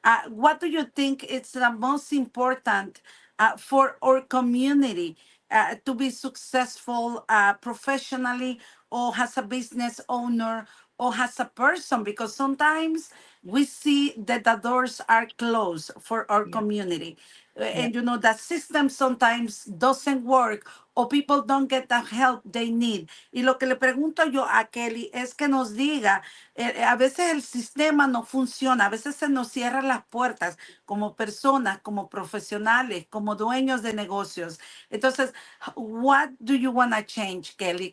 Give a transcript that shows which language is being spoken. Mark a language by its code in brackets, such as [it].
[en] What do you think is the most important for our community to be successful professionally, or as a business owner, or as a person? Because sometimes we see that the doors are closed for our community. Yeah. And that system sometimes doesn't work or people don't get the help they need. [es] Y lo que le pregunto yo a Kelly es que nos diga, a veces el sistema no funciona, a veces se nos cierran las puertas como personas, como profesionales, como dueños de negocios. [en] Entonces, what do you want to change, Kelly?